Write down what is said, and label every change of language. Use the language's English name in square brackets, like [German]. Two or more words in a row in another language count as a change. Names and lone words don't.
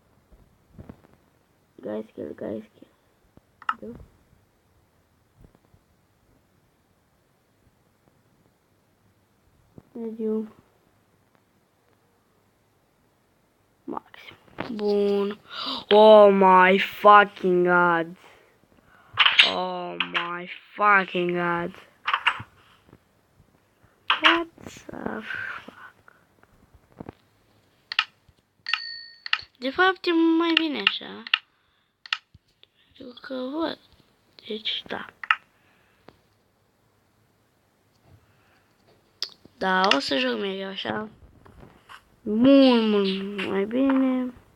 [Romanian] Grayscale. Da. Medium. Maxim. Bun. [English] Oh my fucking god. Oh my fucking god. What the fuck? [Romanian] De fapt e mai bine așa. Pentru că văd. Deci da. Da, o să joc mereu așa. Mult mai bine.